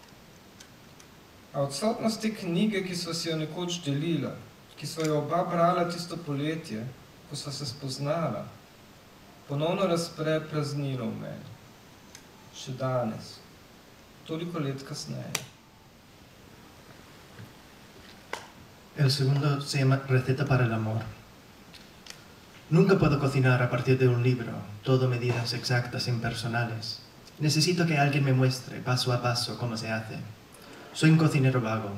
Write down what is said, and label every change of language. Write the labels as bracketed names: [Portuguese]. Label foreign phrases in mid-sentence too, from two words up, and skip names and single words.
[Slovenian] A odsotnost te knjige, ki sva si jo nekoč delila, ki sva jo oba brala tisto poletje, ko sva se spoznala, ponovno razpre praznino v meni. Še danes, toliko let kasneje. [Spanish] El segundo se llama Receta para el amor. Nunca puedo cocinar a partir de un libro, todo medidas exactas e impersonales. Necesito que alguien me muestre paso a paso cómo se hace. Soy un cocinero vago.